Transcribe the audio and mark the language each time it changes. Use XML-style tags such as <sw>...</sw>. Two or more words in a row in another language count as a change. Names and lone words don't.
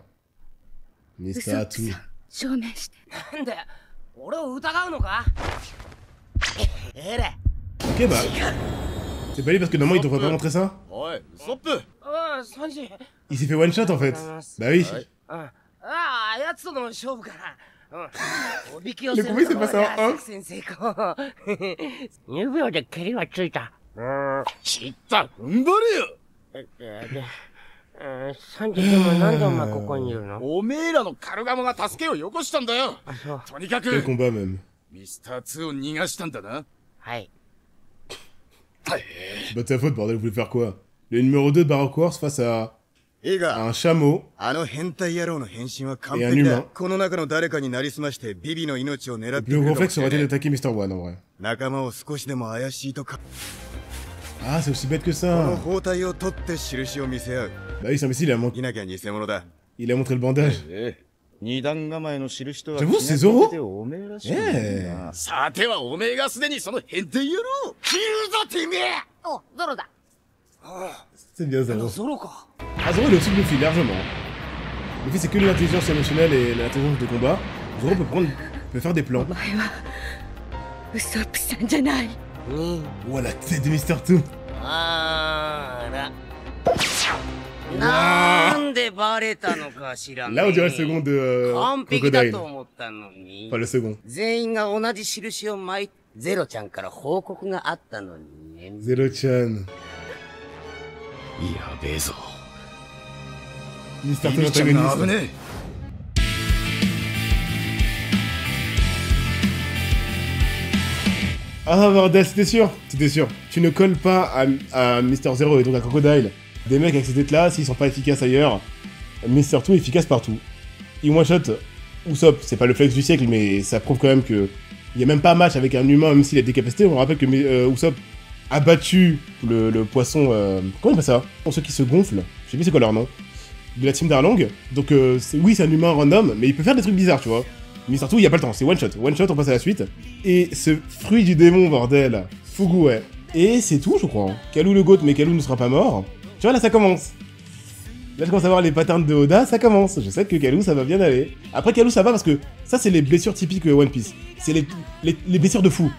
<fr>Mister Two. Ok, bah. C'est pas lui parce que normalement il devrait pas montrer ça. Il s'est fait</fr> <en>one shot</en> <fr>en fait. Bah oui. Le combat il s'est passé en</fr> <ja>おめえらのカルガモが助けをよこしたんだよ。とにかく</ja> <fr>Quel combat même.</fr> <ja>ミスター2を逃がしたんだな。はい。</ja> <fr>C'est pas de sa faute, bordel, vous voulez faire quoi? Le numéro 2 de Baroque Wars face à un chameau et un humain. Le plus gros réflexe aurait été d'attaquer Mr. One en vrai. Ah, c'est aussi bête que ça. Bah oui, ça mais si, il a montré le bandage. J'avoue, c'est Zoro. Yeah.</fr> <ja>さてはおめえがすでにその変態野郎切るぞてめえ。お、ゾロだ。</ja> <fr>C'est bien Zoro.</fr> <ja>ゾロか。</ja> <fr>Ah, Zoro il est au-dessus de Luffy, largement. Luffy c'est que l'intelligence émotionnelle et l'intelligence de combat. Zoro peut faire des plans. Oh la tête de Mister Two. Là on dirait le second de Crocodile. Pas le second. Zero-chan. Mister Two l'antagoniste. Ah bordel, c'était sûr. Tu ne colles pas à Mister Zero et donc à Crocodile. Des mecs avec ces têtes là, s'ils sont pas efficaces ailleurs, Mister Two est efficace partout. Il one-shot Usopp, c'est pas le flex du siècle, mais ça prouve quand même que il y a même pas match avec un humain, même s'il a des capacités. On rappelle que Usopp a battu le poisson... comment on appelle ça? Pour ceux qui se gonflent, je sais plus c'est quoi leur nom, de la team d'Arlong. Donc oui, c'est un humain random, mais il peut faire des trucs bizarres, tu vois. Mister Two, il y a pas le temps, c'est one-shot. One-shot, on passe à la suite. Et ce fruit du démon, bordel, Fugu, ouais. Et c'est tout, je crois. Kalou le goat, mais Kalou ne sera pas mort. Tu vois, là, ça commence. Là, je commence à voir les patterns de Oda, ça commence. Je sais que Kalou, ça va bien aller. Après, Kalou, ça va parce que ça, c'est les blessures typiques One Piece. C'est les blessures de fou.</fr>